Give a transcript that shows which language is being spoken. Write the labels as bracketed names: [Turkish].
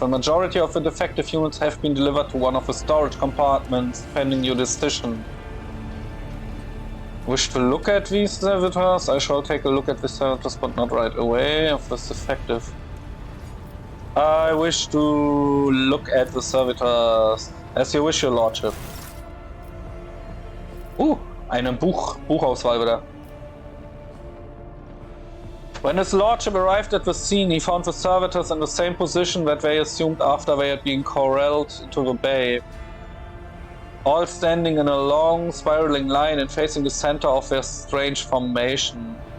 [English] The majority of the defective units have been delivered to one of the storage compartments, pending your decision. Wish to look at these servitors? I shall take a look at the servitors, but not right away, if this is effective. I wish to look at the servitors. As you wish, your lordship. [German] Eine Buchauswahl wieder. [English] When his lordship arrived at the scene, he found the servitors in the same position that they assumed after they had been corralled into the bay, all standing in a long, spiraling line and facing the center of their strange formation.